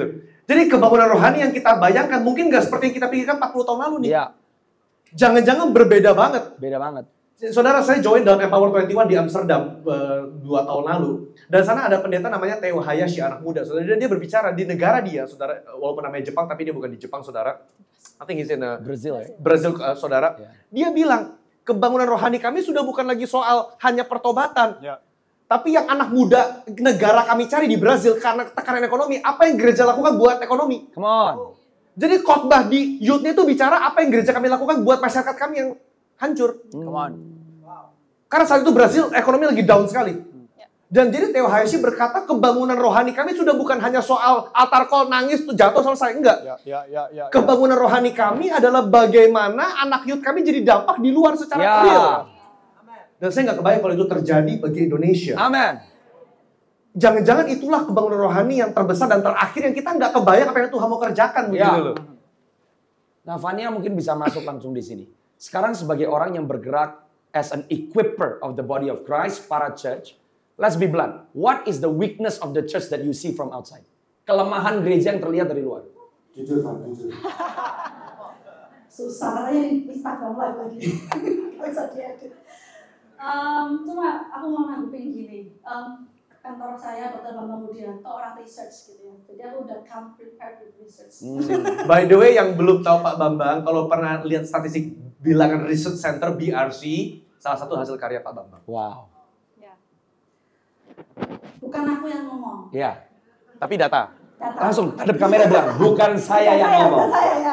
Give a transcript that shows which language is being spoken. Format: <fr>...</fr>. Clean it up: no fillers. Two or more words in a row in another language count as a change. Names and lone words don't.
<id>Jadi kebangunan rohani yang kita bayangkan mungkin nggak seperti yang kita pikirkan 40 tahun lalu nih. Jangan-jangan berbeda banget. Beda banget. Saudara, saya join dalam Empower 21 di Amsterdam 2 tahun lalu. Dan sana ada pendeta namanya Theo Hayashi, anak muda. Saudara, dia berbicara di negara dia, saudara, walaupun namanya Jepang, tapi dia bukan di Jepang, saudara.</id> <en>I think he's in Brazil,</en> <id>ya? Brazil, saudara. Dia bilang, kebangunan rohani kami sudah bukan lagi soal hanya pertobatan. Tapi yang anak muda negara kami cari di Brazil karena tekanan ekonomi, apa yang gereja lakukan buat ekonomi?</id> <en>Come on.</en> <id>Jadi khotbah di youth-nya itu bicara apa yang gereja kami lakukan buat masyarakat kami yang hancur.</id> <en>Come on.</en> <id>Karena saat itu Brazil ekonomi lagi down sekali. Dan jadi Theo Hayashi berkata kebangunan rohani kami sudah bukan hanya soal</id> <en>altar call</en> <id>nangis tuh jatuh selesai. Enggak. Kebangunan rohani kami adalah bagaimana anak youth kami jadi dampak di luar secara real. Dan saya nggak kebayang kalau itu terjadi bagi Indonesia. Amen. Jangan-jangan itulah kebangunan rohani yang terbesar dan terakhir yang kita nggak kebayang apa yang Tuhan mau kerjakan. Begitu loh. Nah, Vania mungkin bisa masuk langsung di sini. Sekarang sebagai orang yang bergerak</id> <en>as an equiper of the body of Christ, para church, let's be blunt. What is the weakness of the church that you see from outside?</en> <id>Kelemahan gereja yang terlihat dari luar. Jujur, Pak, jujur. Susah ini Instagram live lagi. Cuma aku mau nanggepin gini. Kantor saya Dr. Bambang Budianto orang research gitu ya. Jadi aku udah</id> <en>come prepared with research. By the way,</en> <id>yang belum tahu Pak Bambang, kalau pernah lihat statistik bilangan Research Center BRC, salah satu hasil karya Pak Bambang. Wow. Ya. Bukan aku yang ngomong. Ya. Tapi data. Langsung hadap kamera bilang, bukan saya yang ngomong. Saya ya.</id>